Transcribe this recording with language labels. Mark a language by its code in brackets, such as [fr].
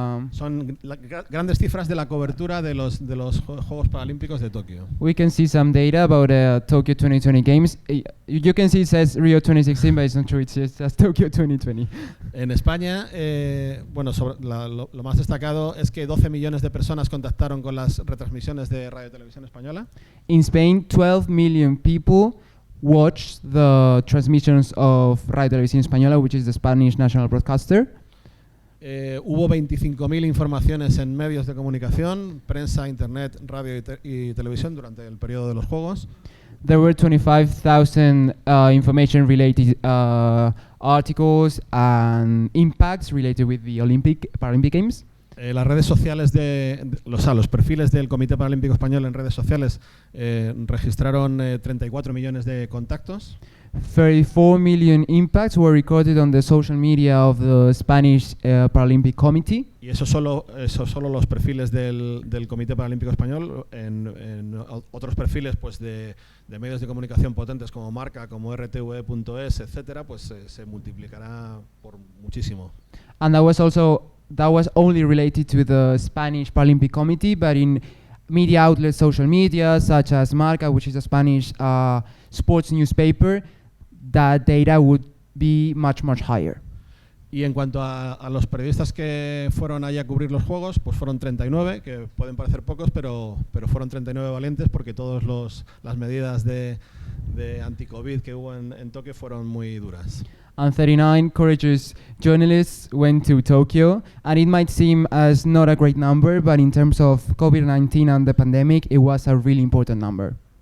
[es] Son grandes cifras de la cobertura de los Juegos Paralímpicos de Tokio. [en] We can see some data about Tokyo 2020 Games. You can see it says Rio 2016, but it's not true. It says Tokyo 2020. [es] En España, bueno, lo más destacado es que 12 millones de personas contactaron con las retransmisiones de Radio y Televisión Española. [en] In Spain, 12 million people watched the transmissions of Radio Televisión Española, which is the Spanish national broadcaster. [es] Hubo 25.000 informaciones en medios de comunicación, prensa, internet, radio y televisión durante el periodo de los Juegos. [en] There were 25,000 information-related articles and impacts related with the Paralympic Games. [es] Las redes sociales los perfiles del Comité Paralímpico Español en redes sociales registraron 34 millones de contactos. [en] 34 million impacts were recorded on the social media of the Spanish Paralympic Committee. [es] Y eso solo los perfiles del Comité Paralímpico Español. En otros perfiles, pues de medios de comunicación potentes como Marca, como RTV.es, etcétera, pues se multiplicará por muchísimo. [en] And that was only related to the Spanish Paralympic Committee, but in media outlets, social media, such as Marca, which is a Spanish sports newspaper, that data would be much, much higher. [es] Y en cuanto a los periodistas que fueron allá a cubrir los Juegos, pues fueron 39, que pueden parecer pocos, pero fueron 39 valientes, porque todas las medidas de anti-COVID que hubo en Tokio fueron muy duras. [en] And 39 courageous journalists went to Tokyo, and it might seem as not a great number, but in terms of COVID-19 and the pandemic, it was a really important number.